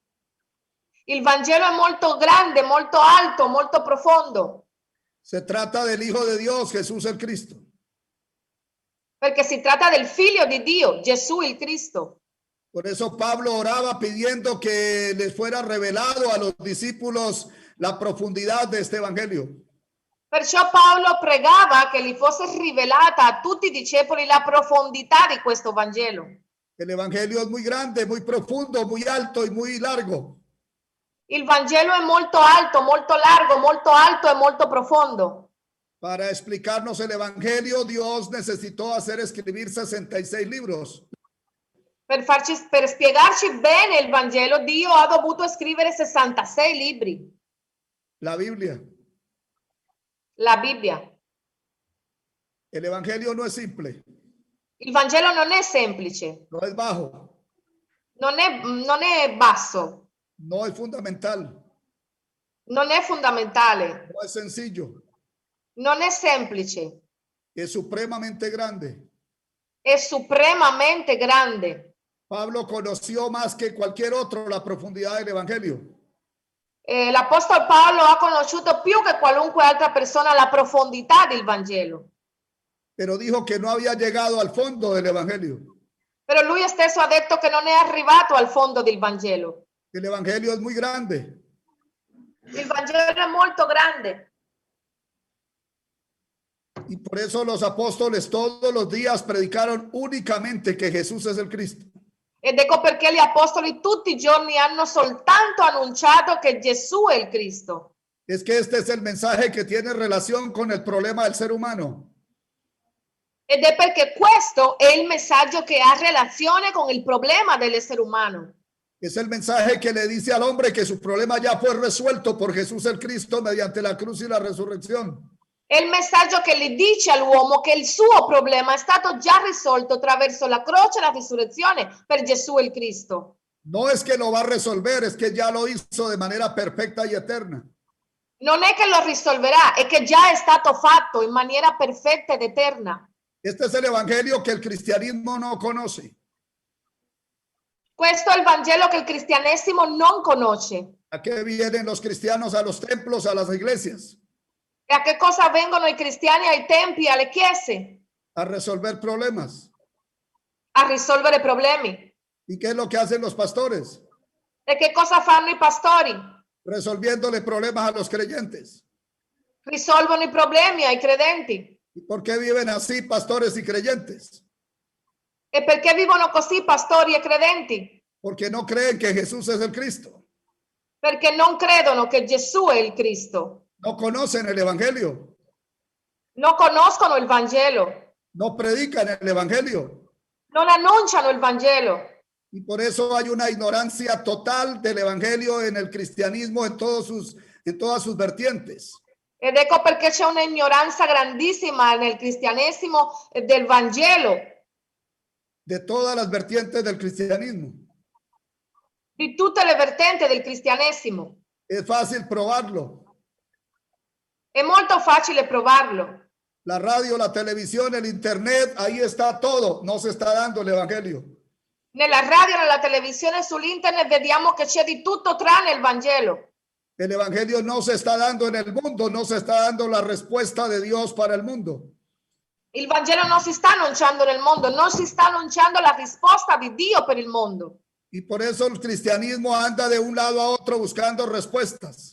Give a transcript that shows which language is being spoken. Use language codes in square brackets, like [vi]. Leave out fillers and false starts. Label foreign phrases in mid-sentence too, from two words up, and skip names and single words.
[it] Il Vangelo è molto grande, molto alto, molto profondo. [es] Se trata del Hijo de Dios, Jesús el Cristo. [it] Perché si tratta del Figlio di Dio, Gesù il Cristo. [es] Por eso Pablo oraba pidiendo que les fuera revelado a los discípulos la profundidad de este Evangelio. [it] Perciò Paolo pregava che gli fosse rivelata a tutti i discepoli la profondità di questo Vangelo. [es] El Evangelio es muy grande, muy profundo, muy alto y muy largo. [it] Il Vangelo è molto alto, molto largo, molto alto e molto profondo. [es] Para explicarnos el Evangelio, Dios necesitó hacer escribir 66 libros. [it] Per spiegarci bene il Vangelo, Dio ha dovuto scrivere 66 libri. [es] La Biblia. [it] La Bibbia. [es] El Evangelio no es simple. [it] Il Vangelo non è semplice, [es] no es bajo, [it] non è basso, [es] no es fundamental, [it] non è fondamentale, [es] no es sencillo, [it] non è semplice, [es] es supremamente grande. [it] è supremamente grande. [es] Pablo conoció más que cualquier otro la profundidad del evangelio. [it] L'Apostolo Paolo ha conosciuto più che qualunque altra persona la profondità del Vangelo, [es] Pero dijo que no había llegado al fondo del evangelio. [it] però lui stesso ha detto che non è arrivato al fondo del Vangelo. [es] El evangelio es muy grande. [it] Il Vangelo è molto grande. [es] Y por eso los apóstoles todos los días predicaron únicamente que Jesús es el Cristo. [it] Ed ecco perché gli apostoli tutti i giorni hanno soltanto annunciato che Gesù è il Cristo. [es] Es que este es el mensaje que tiene relación con el problema del ser humano. [it] Ed è perché questo è il messaggio che ha relazione con il problema dell'essere umano. [es] Es el mensaje que le dice al hombre que su problema ya fue resuelto por Jesús el Cristo mediante la cruz y la resurrección. [it] È il messaggio che gli dice all'uomo che il suo problema è stato già risolto attraverso la croce e la risurrezione per Gesù il Cristo. [es] No es que lo va a resolver, es que ya lo hizo de manera perfecta y eterna. [it] Non è che lo risolverà, è che già è stato fatto in maniera perfetta ed eterna. [es] Este es el evangelio que el cristianismo no conoce. [it] Questo è il Vangelo che il cristianesimo non conosce. [es] ¿A qué vienen los cristianos a los templos, a las iglesias? [it] E a che cosa vengono i cristiani ai templi, alle chiese? [es] A resolver problemas. [it] A risolvere problemi. [es] ¿Y qué es lo que hacen los pastores? [it] E che cosa fanno i pastori? [es] Resolviéndole problemas a los creyentes. [it] Risolvono i problemi ai credenti. [es] ¿Y por qué viven así pastores y creyentes? [it] E perché vivono così pastori e credenti? [es] Porque no creen que Jesús es el Cristo. [it] Perché non credono che Gesù è il Cristo. [es] No conocen el evangelio. [it] Non conoscono il Vangelo. [es] No predican el evangelio. [it] Non annunciano il Vangelo. [es] Y por eso hay una ignorancia total del evangelio en el cristianismo en todas sus vertientes. [it] Ed ecco perché c'è un'ignoranza grandissima nel cristianesimo del Vangelo. [es] De todas las vertientes del cristianismo. [it] Di tutte le vertenti del cristianesimo. [es] Es fácil probarlo. [it] È molto facile provarlo. [es] La radio, la televisión, el internet, ahí está todo. No se está dando el evangelio. [it] Nella radio, nella televisione, sull'internet vediamo che c'è di tutto tranne il Vangelo. [es] El evangelio no se está dando en el mundo, no se está dando la respuesta de Dios para el mundo. [it] Il Vangelo non si sta annunciando nel mondo, non si sta annunciando la risposta di Dio per il mondo. [es] Y por eso el cristianismo anda de un lado a otro buscando respuestas.